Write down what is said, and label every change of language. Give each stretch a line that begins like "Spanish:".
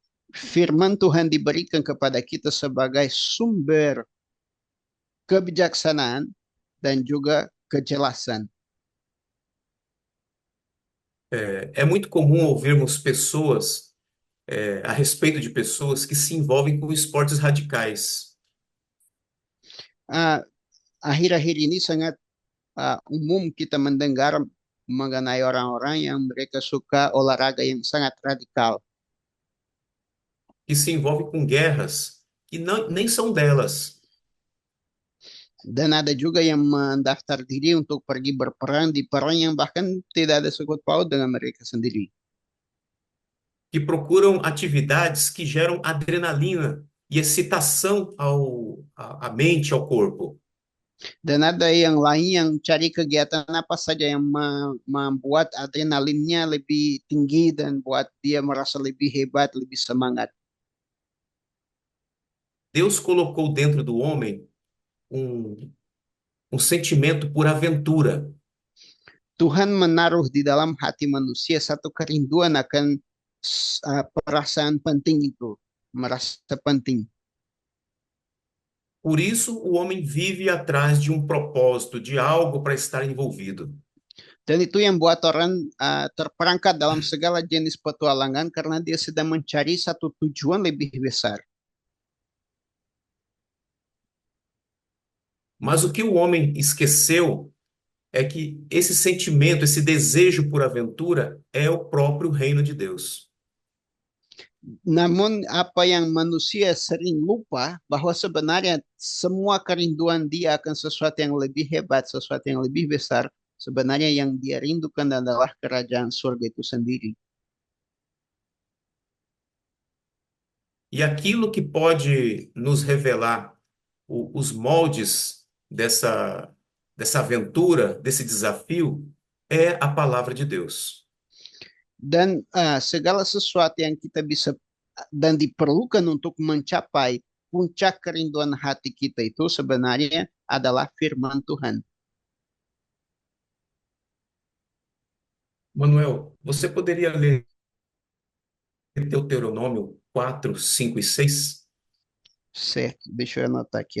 Indonesian: Firman Tuhan diberikan kepada kita sebagai sumber kebijaksanaan dan juga kejelasan.
Portuguese: É muito comum ouvirmos pessoas, a respeito de pessoas que se envolvem com esportes radicais.
Indonesian: Ah, Akhir-akhir ini sangat umum kita mendengar mengenai orang-orang yang mereka suka olahraga yang sangat radikal.
Portuguese: Que se envolvem com guerras que nem são delas.
Indonesian: Dan ada juga yang mendaftar diri untuk pergi berperang di perang yang bahkan tidak ada sangkut paut dengan mereka sendiri.
Portuguese: Que procuram atividades que geram adrenalina e excitação à mente, ao corpo.
Indonesian: Dan ada yang lain yang cari kegiatan apa saja yang membuat adrenalinnya lebih tinggi dan buat dia merasa lebih hebat, lebih semangat.
Portuguese: Deus colocou dentro do homem um, um sentimento por aventura.
Indonesian: Tuhan menaruh di dalam hati manusia satu kerinduan akan perasaan penting itu, merasa penting.
Portuguese: Por isso, o homem vive atrás de um propósito, de algo para estar envolvido.
Indonesian: Dan itu yang buat orang terperangkap dalam segala jenis petualangan karena dia sedang mencari satu tujuan lebih besar.
Portuguese: Mas o que o homem esqueceu é que esse sentimento, esse desejo por aventura é o próprio reino de Deus.
Indonesian: Namun apa yang manusia sering lupa bahwa sebenarnya semua kerinduan dia akan sesuatu yang lebih hebat, sesuatu yang lebih besar, sebenarnya yang dia rindukan adalah kerajaan surga itu sendiri.
Portuguese: E aquilo que pode nos revelar os moldes dessa aventura, desse desafio, é a palavra de Deus.
Indonesian: Dan segala sesuatu yang kita bisa dan diperlukan untuk mencapai puncak kerinduan hati kita itu sebenarnya adalah firman Tuhan.
Portuguese: Manuel, você poderia ler Deuteronômio 4, 5 e 6? Certo, deixa eu anotar aqui.